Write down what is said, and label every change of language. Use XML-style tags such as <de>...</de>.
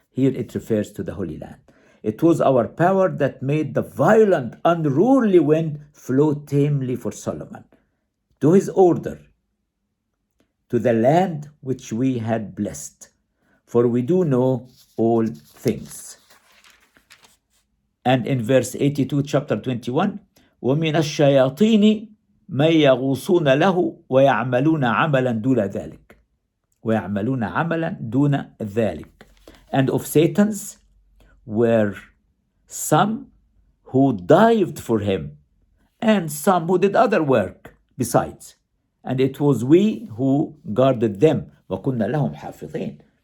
<en>Here it refers to the Holy Land. It was our power that made the violent, unruly wind flow tamely for Solomon. To his order, to the land which we had blessed. For we do know all things. And in verse 82, chapter 21,</en> <ar>وَمِنَ الشَّيَاطِينِ مَن يَغُوصُونَ لَهُ وَيَعْمَلُونَ عَمَلًا دُونَ ذَلِكَ. وَيَعْمَلُونَ عَمَلًا دُونَ ذَلِكَ.</ar> <en>And of Satans were some who dived for him, and some who did other work besides. And it was we who guarded them.</en> <ar>وَكُنَّا لَهُمْ حَافِظِينَ.</ar>